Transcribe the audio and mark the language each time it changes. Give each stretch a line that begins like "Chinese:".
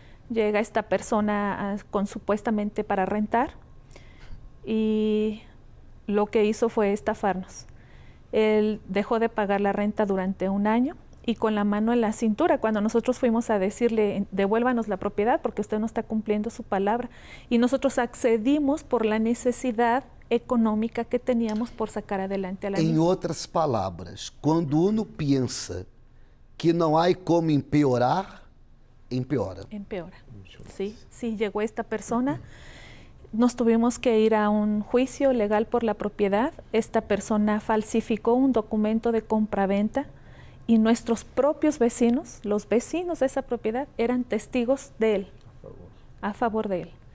Spanish: Llega esta persona con supuestamente para rentar y lo que hizo fue estafarnos. Él dejó de pagar la renta durante 1 año y con la mano en la cintura, cuando nosotros fuimos a decirle, devuélvanos la propiedad porque usted no está cumpliendo su palabra. Y nosotros accedimos por la necesidad económica que teníamos por sacar adelante a la niña.
Portuguese: Em outras palavras, quando
Spanish: uno
Portuguese: pensa que não há como
Spanish: empeorar, empeora. Empeora. Sí, llegó esta persona. Nos tuvimos que ir a un juicio legal por la propiedad. Esta persona falsificó un documento de compraventa y nuestros propios vecinos, los vecinos de esa propiedad, eran testigos de él, a favor de él.